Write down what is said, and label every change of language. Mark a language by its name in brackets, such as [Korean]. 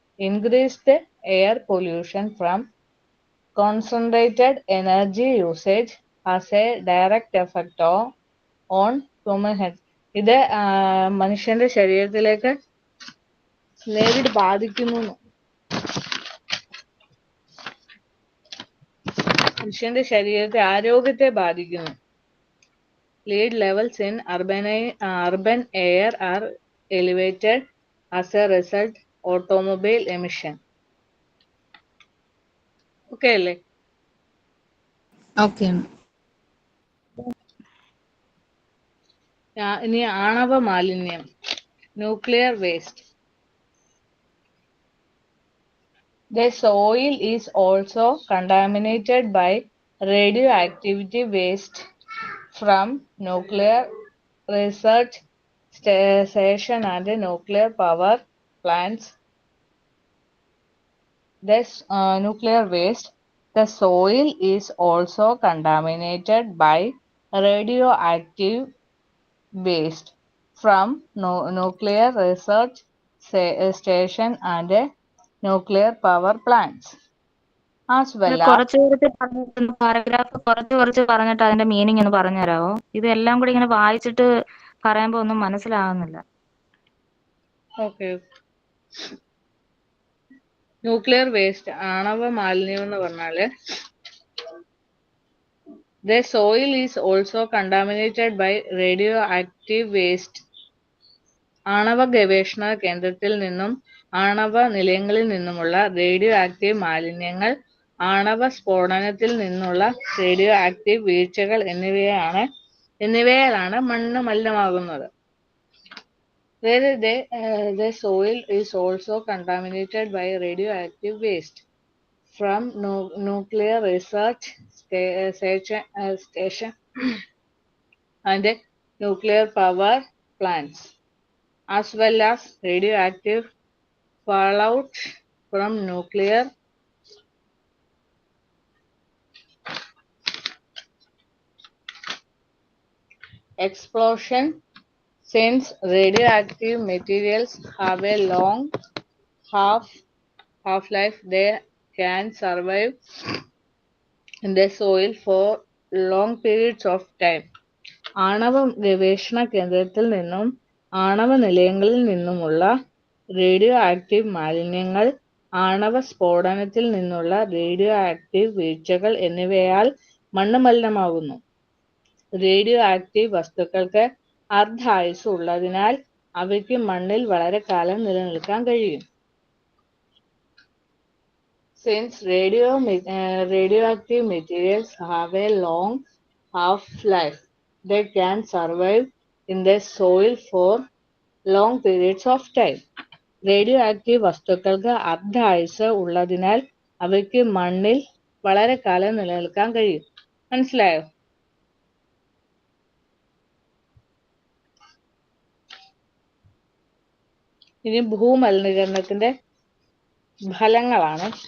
[English] Increased air pollution from concentrated energy usage has a direct effect on human health. [Malayalam] ഇത് മനുഷ്യന്റെ ശരീരത്തിലേക്ക് നേരിട്ട് ബാധിക്കുന്നു. മനുഷ്യന്റെ ശരീരത്തെ ആരോഗ്യത്തെ ബാധിക്കുന്നു. [English] Lead levels in urban air are elevated as a result automobile emission. [Malayalam] Okay അല്ലേ? ഓക്കെ ആണ്. ഇനി ആണവ മാലിന്യം, nuclear waste. [English] The soil is also contaminated by radioactivity waste from nuclear research station and nuclear power plants. Nuclear waste. The soil is also contaminated by radioactive waste from nuclear research station and nuclear power plants, as well as [Malayalam] paragraph കുറച്ച് പറഞ്ഞിട്ട് അതിന്റെ meaning ഒന്ന് പറഞ്ഞു തരാമോ? ഇതെല്ലാം കൂടി ഇങ്ങനെ വായിച്ചിട്ട് പറയുമ്പോ ഒന്നും മനസ്സിലാകുന്നില്ല. ഓക്കെ. ന്യൂക്ലിയർ വേസ്റ്റ്, ആണവ മാലിന്യം എന്ന് പറഞ്ഞാല് [English] the soil is also contaminated by radioactive waste. [Malayalam] ആണവ ഗവേഷണ കേന്ദ്രത്തിൽ നിന്നും ആണവ നിലയങ്ങളിൽ നിന്നുമുള്ള റേഡിയോ ആക്റ്റീവ് മാലിന്യങ്ങൾ, ആണവ സ്ഫോടനത്തിൽ നിന്നുള്ള റേഡിയോ ആക്റ്റീവ് വീഴ്ചകൾ എന്നിവയാലാണ് മണ്ണ് മലിനമാകുന്നത്. [English] The soil is also contaminated by radioactive waste from nuclear research station and nuclear power plants, as well as radioactive fallout from nuclear explosion. Since radioactive materials have a long half-life, they can survive in the soil for long periods of time. [Malayalam] ആണവ ഗവേഷണ കേന്ദ്രത്തിൽ നിന്നും ആണവ നിലയങ്ങളിൽ നിന്നുമുള്ള radio active മാലിന്യങ്ങൾ, ആണവ സ്ഫോടനത്തിൽ നിന്നുള്ള റേഡിയോ ആക്റ്റീവ് വീഴ്ചകൾ എന്നിവയാൽ മണ്ണ് മലിനമാകുന്നു. റേഡിയോ ആക്റ്റീവ് വസ്തുക്കൾക്ക് അർദ്ധായുസ്സ് ഉള്ളതിനാൽ അവയ്ക്ക് മണ്ണിൽ വളരെ കാലം നിലനിൽക്കാൻ കഴിയും. [English] Since radioactive materials have a long half-life, they can survive in the soil for long periods of time. [Malayalam] Radioactive വസ്തുക്കൾക്ക് അർദ്ധായുസ്സ് ഉള്ളതിനാൽ അവയ്ക്ക് മണ്ണിൽ വളരെ കാലം നിലനിൽക്കാൻ കഴിയും. മനസ്സിലായോ? ഇനി ഭൂമലിനീകരണത്തിന്റെ ഫലങ്ങളാണ്.